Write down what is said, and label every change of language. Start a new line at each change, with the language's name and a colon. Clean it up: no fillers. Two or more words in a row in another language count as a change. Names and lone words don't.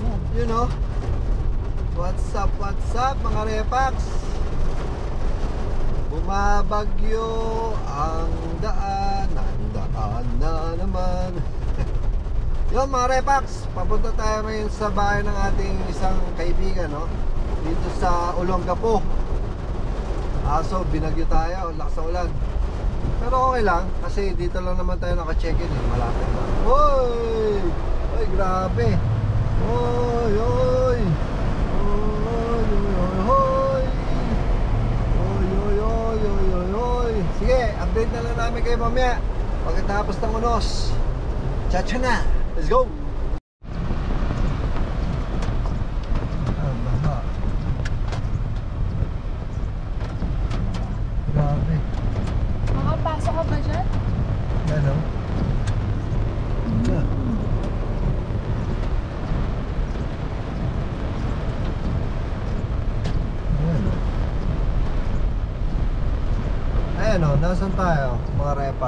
English: You know, what's up
Filipino: mga repax? Bumabagyo ang daan na naman. Yun mga repax, papunta tayo ngayon sa bahay ng ating isang kaibigan, no? Dito sa Olongapo. So binagyo tayo, lakas ng ulan. Pero okay lang, kasi dito lang naman tayo naka-check-in eh, malapit lang. Hoy! Hoy, grabe! Hoy, hoy! Hoy, hoy, hoy! Hoy, hoy, hoy, hoy, hoy, hoy! Sige, update na lang namin kayo mamaya pagkatapos ng unos. Chacha na!
English: Let's go!
Filipino: Baha. Grabe. Makapasok ka ba dyan? Ano? Ayan o, nasan tayo mga repax?